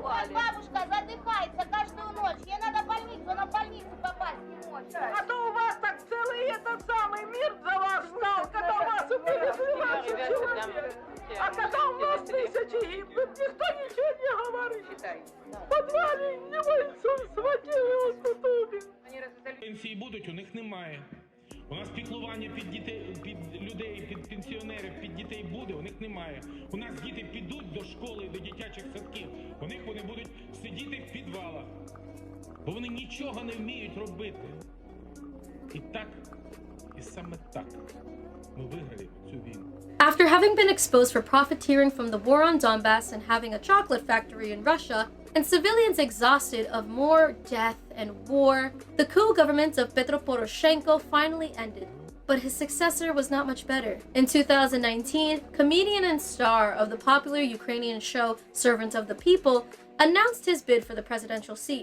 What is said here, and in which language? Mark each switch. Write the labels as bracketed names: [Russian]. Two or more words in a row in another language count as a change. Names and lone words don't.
[Russian] Вот бабушка задыхается каждую ночь. Ей надо больницу, она в больницу попасть не может. А то у вас так целый этот самый мир за вас стал, когда у вас убили 12 человек. А когда у нас тысячи гибнут, никто ничего не говорит. В подвале не бойцу схватили, он потупил. [Ukrainian] Пенсії будуть, у них немає. У нас піклування під дітей, під людей, під пенсіонерів, під дітей буде, у них немає. У нас діти підуть до школи, до дитячих садків, у них вони будуть сидіти в підвалах. Бо вони нічого не вміють робити. І так, і саме так ми виграли цю війну. [English] After having been exposed for profiteering from the war on Donbas and having a chocolate factory in Russia, and civilians exhausted of more death and war, the coup government of Petro Poroshenko finally ended. But his successor was not much better. In 2019, comedian and star of the popular Ukrainian show Servant of the People announced his bid for the presidential seat.